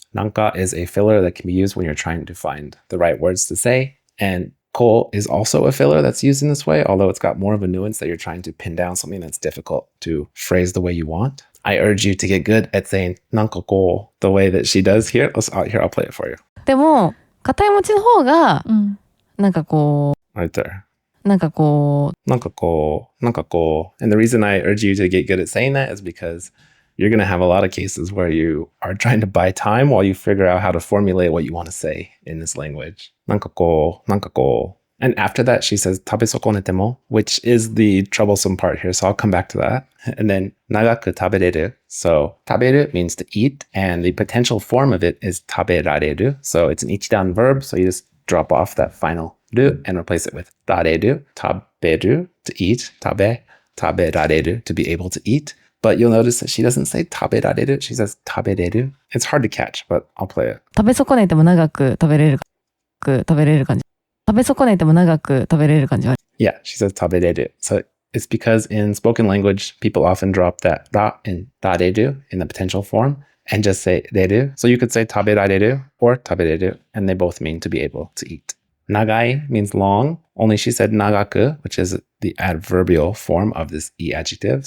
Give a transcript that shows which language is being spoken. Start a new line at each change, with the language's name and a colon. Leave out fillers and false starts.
English: Nanka is a filler that can be used when you're trying to find the right words to say. And ko is also a filler that's used in this way, although it's got more of a nuance that you're trying to pin down something that's difficult to phrase the way you want. I urge you to get good at saying
Japanese: なんかこう
English: the way that she does here. I'll play it for you.
Japanese: でも、硬い餅の方が、なんかこう、
English: Right there.
Japanese: なんかこう、なんかこう,
English: and the reason I urge you to get good at saying that is because you're going to have a lot of cases where you are trying to buy time while you figure out how to formulate what you want to say in this language.
Japanese: なんかこう.
English: And after that, she says
Japanese: 食べ損ねても,
English: which is the troublesome part here. So I'll come back to that. And then
Japanese: 長く食べれる.
English: So 食べる means to eat. And the potential form of it is 食べられる. So it's an ichidan verb. So you just drop off that final ru and replace it with られる. 食べる to eat. 食べられる to be able to eat. But you'll notice that she doesn't say 食べられる. She says 食べれる. It's hard to catch, but I'll play it.
Japanese: 食べ損ねても長く食べれる感じ。食べ損ねても長く食べれる感じは。
English: Yeah, she says 食べれる. So it's because in spoken language, people often drop that ra in られる in the potential form and just say れる. So you could say 食べられる or 食べれる, and they both mean to be able to eat. Nagai means long, only she said nagaku, which is the adverbial form of this i-adjective.